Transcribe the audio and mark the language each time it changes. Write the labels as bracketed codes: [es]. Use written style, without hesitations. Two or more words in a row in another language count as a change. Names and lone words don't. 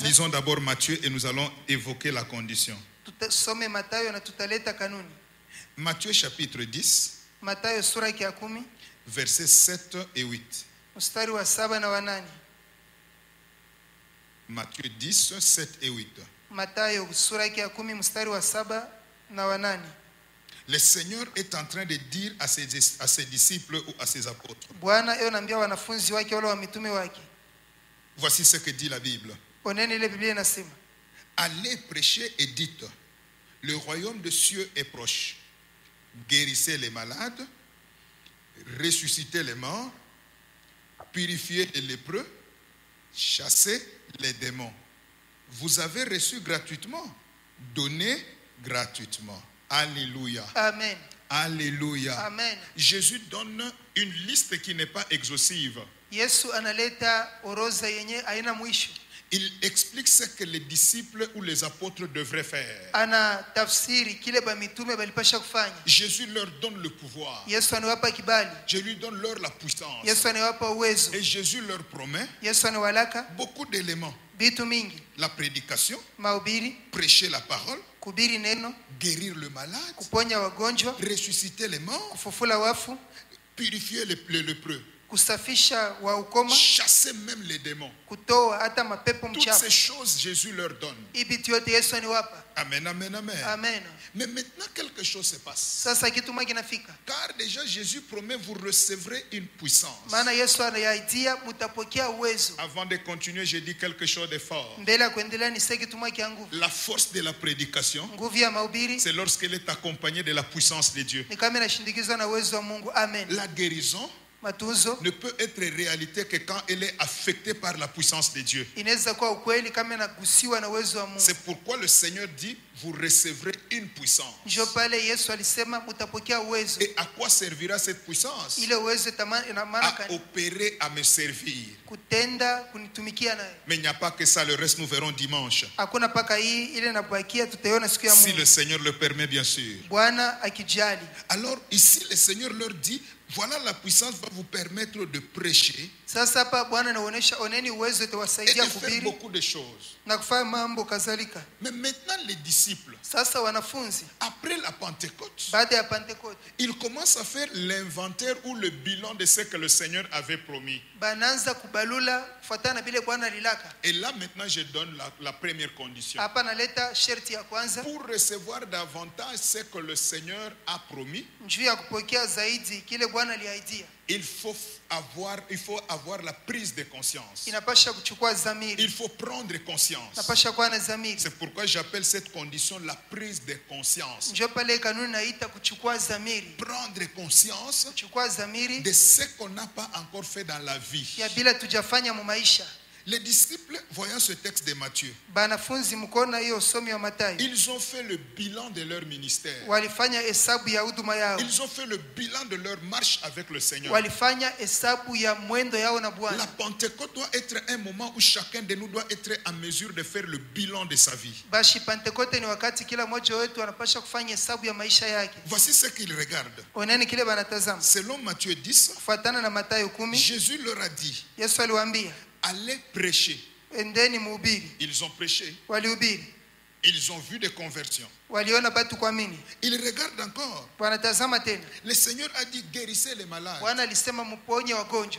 [fr] Lisons d'abord Matthieu et nous allons évoquer la condition. [sw] tutasome Mathayo na tutaleta kanuni. [fr] Matthieu chapitre 10, [sw] Mathayo sura ya 10 [fr] versets 7 et 8. [sw] mstari wa 7 na wa 8. [fr] Matthieu 10, 7 et 8. [sw] Mathayo sura ya 10 mstari wa 7 na wa 8. [fr] Le Seigneur est en train de dire à ses disciples ou à ses apôtres. [sw] Bwana yeye anaambia wanafunzi wake wale wa mitume wake. [fr] Voici ce que dit la Bible. [sw] Oneni ile Biblia inasema, [fr] allez prêcher et dites, le royaume de cieux est proche. Guérissez les malades, ressuscitez les morts, purifiez les lépreux, chassez les démons. Vous avez reçu gratuitement, donnez gratuitement. Alléluia. Amen. Alléluia. Amen. Jésus donne une liste qui n'est pas exhaustive. [sw] Yesu analeta orodha yenye haina mwisho. [fr] Il explique ce que les disciples ou les apôtres devraient faire. [sw] Ana tafsiri kile ba mitume balipasha kufanya. [fr] Jésus leur donne le pouvoir. [sw] Yesu anawapa kibali. [fr] Je lui donne leur la puissance. [sw] Yesu anawapa uwezo. [fr] Et Jésus leur promet [sw] Yesu anawalaka [fr] beaucoup d'éléments. [sw] vitu mingi. [fr] La prédication, [sw] Mahubiri, [fr] prêcher la parole, [sw] kuhubiri neno, [fr] guérir le malade, [sw] kuponya wagonjwa, [fr] ressusciter les morts, [sw] kufufula wafu, [fr] purifier les lépreux, [sw] kusafisha wa ukoma, [fr] chasser même les démons. [sw] kutoa hata mapepo [fr] Toutes ces [sw] mchafu. [fr] choses, Jésus leur donne. [sw] Hii vitu yote Yesu aniwapa. Amen, amen, amen. Amen. [fr] Mais maintenant, quelque chose se passe. [sw] Sasa kitu moja kinafika. [fr] Car déjà, Jésus promet, vous recevrez une puissance. [sw] Maana Yesu anayaidia mtapokea uwezo. [fr] Avant de continuer, je dis quelque chose de fort. [sw] Mbele ya kuendelea ni kitu moja kia nguvu. [fr] La force de la prédication, [sw] Nguvu ya mahubiri [fr] c'est lorsqu'elle est accompagnée de la puissance de Dieu. [sw] ni kama inashindikizwa na uwezo wa Mungu. Amen. [fr] La guérison [sw] Matunzo [fr] ne peut être réalité que quand elle est affectée par la puissance de Dieu. [sw] inaweza kuwa ukweli kama inagusiwa na uwezo wa Mungu. [fr] C'est pourquoi le Seigneur dit, vous recevrez une puissance. [sw] Ndio pale Yesu alisema mtapokea uwezo. [fr] Et à quoi servira cette puissance? [sw] Ile uwezo ina maana [fr] À opérer, à me servir. [sw] kutenda kunitumikia naye. [fr] Mais il n'y a pas que ça, le reste nous verrons dimanche. [sw] Hakuna paka hii ile inabakia tutaiona siku ya [fr] Si [sw] Mungu. [fr] le Seigneur le permet, bien sûr. [sw] Bwana akijali. [fr] Alors ici, le Seigneur leur dit, voilà la puissance va vous permettre de prêcher [sw] Sasa hapa Bwana anaonyesha oneni uwezo [fr] et de [sw] utawasaidia [fr] faire [sw] kuhubiri [fr] beaucoup de choses. [sw] na kufanya mambo kadhalika. [fr] Mais maintenant, les disciples, [sw] Sasa wanafunzi [fr] après la Pentecôte, [sw] baada ya Pentekoste [fr] ils commencent à faire l'inventaire ou le bilan de ce que le Seigneur avait promis. [sw] banaanza kubalula kufuatana na vile Bwana alilaka. [fr] Et là, maintenant, je donne la première condition. [sw] Hapa naleta sharti ya kwanza [fr] Pour recevoir davantage ce que le Seigneur a promis, [sw] njuu ya kupokea zaidi kile Bwana aliahidia. [fr] il faut avoir la prise de conscience. [sw] Inapasha kuchukua [fr] Il [sw] dhamiri. [fr] faut prendre conscience. [sw] Inapasha kuwa na dhamiri. [fr] C'est pourquoi j'appelle cette condition la prise de conscience. [sw] Njoo pale kanuni naita kuchukua dhamiri. [fr] Prendre conscience [sw] Kuchukua dhamiri [fr] de ce qu'on n'a pas encore fait dans la vie. [sw] ya bila tujafanya mu maisha. [fr] Les disciples, voyant ce texte de Matthieu, [sw] Banafunzi mkona hiyo somi wa Mathayo. [fr] ils ont fait le bilan de leur ministère. [sw] Walifanya hesabu ya huduma yao. [fr] Ils ont fait le bilan de leur marche avec le Seigneur. [sw] Walifanya hesabu ya mwendo yao na [fr] La [sw] Bwana. [fr] Pentecôte doit être un moment où chacun de nous doit être en mesure de faire le bilan de sa vie. [sw] Bashi Pentekoste ni wakati kila mmoja wetu anapasha kufanya hesabu ya maisha yake. [fr] Voici ce qu'ils regardent. [sw] Oneni kile banatazama. [fr] Selon Matthieu 10, [sw] Kufuatana na Mathayo 10, [fr] Jésus leur a dit, [sw] Yesu aliwaambia, [fr] allez prêcher. [sw] endeni muhubiri. [fr] Ils ont prêché. [sw] Walihubiri. [fr] Ils ont vu des conversions. [sw] Waliona batu kuamini. [fr] Ils regardent encore. [sw] Wanatazama tena. [fr] Le Seigneur a dit, guérissez les malades. [sw] Bwana alisema mponye wagonjwa.